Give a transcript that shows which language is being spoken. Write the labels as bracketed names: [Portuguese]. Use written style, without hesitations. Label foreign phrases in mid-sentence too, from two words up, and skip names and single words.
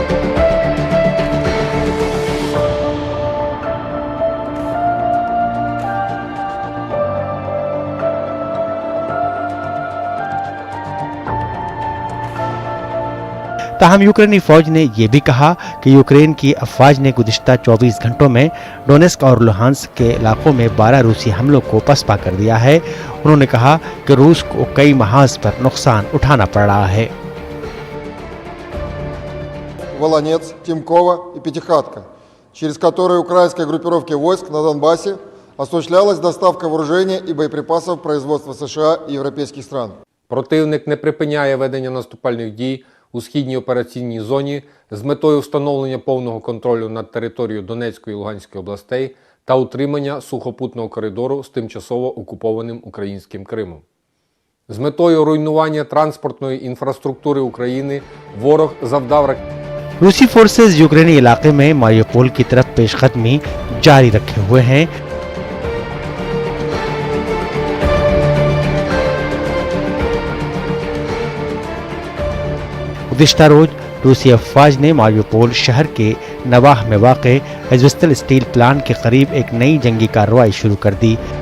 [Urdu] تاہم یوکرینی فوج نے یہ بھی کہا کہ یوکرین کی افواج نے گزشتہ 24 گھنٹوں میں ڈونیسک اور لوہانسک کے علاقوں میں 12 روسی حملوں کو پسپا کر دیا ہے. انہوں نے کہا کہ روس کو کئی محاذ پر نقصان اٹھانا پڑ رہا ہے. [Russian] Волонец, Тимкова и Пятихатка, через которые украинской группировке войск на Донбассе осуществлялась доставка вооружения и боеприпасов производства США и европейских стран. [Ukrainian] Противник не припиняє ведення наступальних дій у східній операційній зоні з метою встановлення повного контролю над територією Донецької і Луганської областей та утримання сухопутного коридору з тимчасово окупованим українським Кримом. З метою руйнування транспортної інфраструктури України ворог завдав [Urdu] روسی فورسز یوکرینی علاقے میں ماریوپول کی طرف پیش قدمی جاری رکھے ہوئے ہیں. گزشتہ روز روسی افواج نے ماریوپول شہر کے نواح میں واقع ازوسٹل [English] steel plant [Urdu] کے قریب ایک نئی جنگی کارروائی شروع کر دی.